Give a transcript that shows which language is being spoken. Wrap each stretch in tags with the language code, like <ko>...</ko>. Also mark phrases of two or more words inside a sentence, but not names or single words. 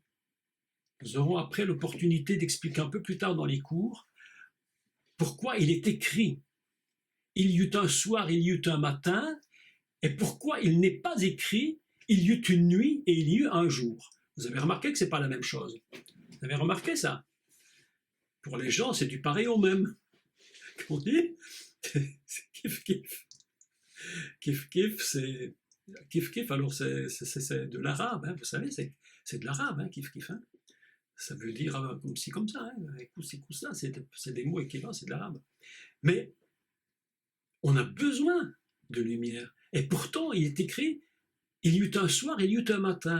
<fr>Nous aurons après l'opportunité d'expliquer un peu plus tard dans les cours pourquoi il est écrit « Il y eut un soir, il y eut un matin », et pourquoi il n'est pas écrit « Il y eut une nuit et il y eut un jour ». Vous avez remarqué que ce n'est pas la même chose. Vous avez remarqué ça? Pour les gens, c'est du pareil au même. Comment on dit? C'est</fr> <ar>كيف كيف. كيف كيف, c'est... كيف كيف,</ar> <fr>alors c'est de l'arabe, hein, vous savez, c'est de l'arabe, hein,</fr> <ar>كيف كيف.</ar> <fr>Hein. Ça veut dire comme ci, comme ça, hein, ça, c'est des mots équivalents, c'est de l'arabe. Mais on a besoin de lumière. Et pourtant, il est écrit, il y eut un soir, il y eut un matin.</fr>